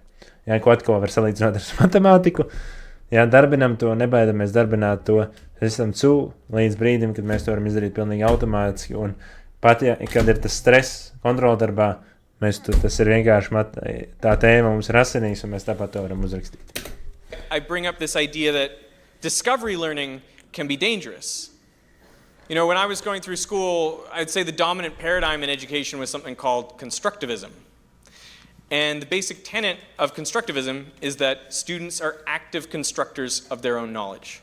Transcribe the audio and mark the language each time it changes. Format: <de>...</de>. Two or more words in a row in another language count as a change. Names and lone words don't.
<lv>Jā, ko atkal var salīdzināt ar matemātiku, jā, darbinam to, nebaidamies darbināt to, esam līdz brīdim, kad mēs to varam izdarīt pilnīgi automātiski, un pat, ja, kad ir tas stress kontroldarbā, tas ir vienkārši tā tēma mums ir asinīs, un mēs tāpat to varam uzrakstīt.</lv> <en>I bring up this idea that discovery learning can be dangerous. You know, when I was going through school, I'd say the dominant paradigm in education was something called constructivism. And the basic tenet of constructivism is that students are active constructors of their own knowledge.</en>